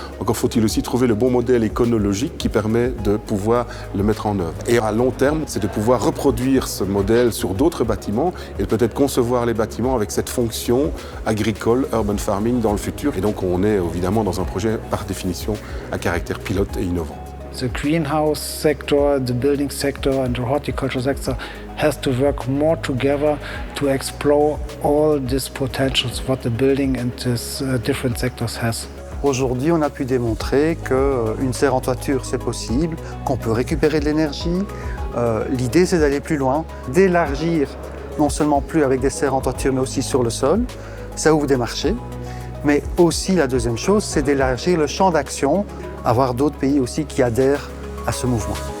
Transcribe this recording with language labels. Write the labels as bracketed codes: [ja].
[fr] Encore faut-il aussi trouver le bon modèle éconologique qui permet de pouvoir le mettre en œuvre. Et à long terme, c'est de pouvoir reproduire ce modèle sur d'autres bâtiments et peut-être concevoir les bâtiments avec cette fonction agricole, urban farming dans le futur. Et donc on est évidemment dans un projet par définition à caractère pilote et innovant. [en] The greenhouse sector, the building sector and the horticulture sector has to work more together to explore all these potentials what the building and these different sectors has. [fr] Aujourd'hui, on a pu démontrer qu'une serre en toiture, c'est possible, qu'on peut récupérer de l'énergie. L'idée, c'est d'aller plus loin, d'élargir non seulement plus avec des serres en toiture, mais aussi sur le sol. Ça ouvre des marchés. Mais aussi, la deuxième chose, c'est d'élargir le champ d'action, avoir d'autres pays aussi qui adhèrent à ce mouvement.